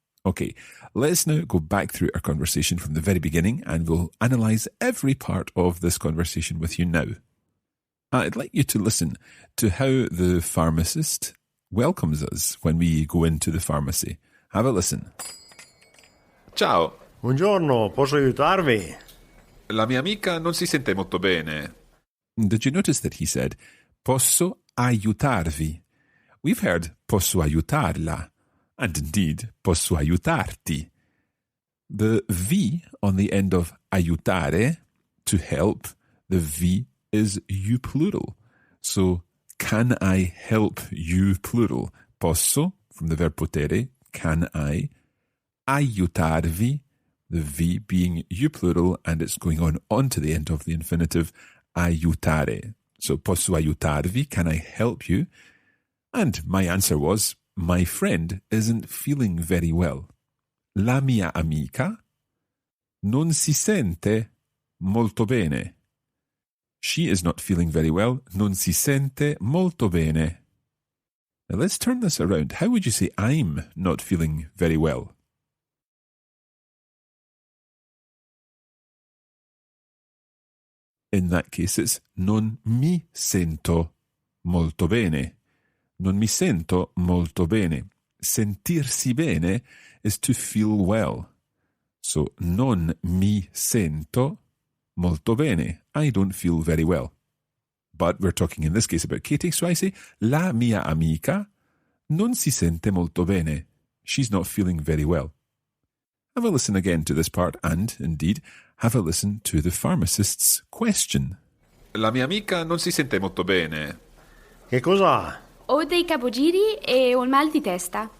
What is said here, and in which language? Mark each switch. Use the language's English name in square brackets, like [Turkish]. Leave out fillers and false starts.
[English] Okay, let's now go back through our conversation from the very beginning and we'll analyse every part of this conversation with you now. I'd like you to listen to how the pharmacist welcomes us when we go into the pharmacy. Have a listen. [Italian] Ciao, Buongiorno, posso aiutarvi? La mia amica non si sente molto bene. [English] Did you notice that he said, [Italian] posso aiutarvi? [English] We've heard [Italian] posso aiutarla, [English] and indeed [Italian] posso aiutarti. [English] The V on the end of aiutare, to help, the V is you plural. So, can I help you plural? Posso, from the verb potere, can I? Aiutarvi, the V being you plural, and it's going on to the end of the infinitive, aiutare. So, [Italian] posso aiutarvi, [English] can I help you? And my answer was, my friend isn't feeling very well. [Italian] La mia amica non si sente molto bene. [English] She is not feeling very well. [Italian] Non si sente molto bene. [English] Now let's turn this around. How would you say I'm not feeling very well? In that case, it's [Italian] non mi sento molto bene. Non mi sento molto bene. Sentirsi bene [English] is to feel well. [Italian] So, non mi sento molto bene. [English] I don't feel very well. But we're talking in this case about Katie, so I say, [Italian] la mia amica non si sente molto bene. [English] She's not feeling very well. Have a listen again to this part and, indeed, have a listen to the pharmacist's question. [Italian] La mia amica non si sente molto bene. Che cos'ha? Ho dei capogiri e un mal di testa.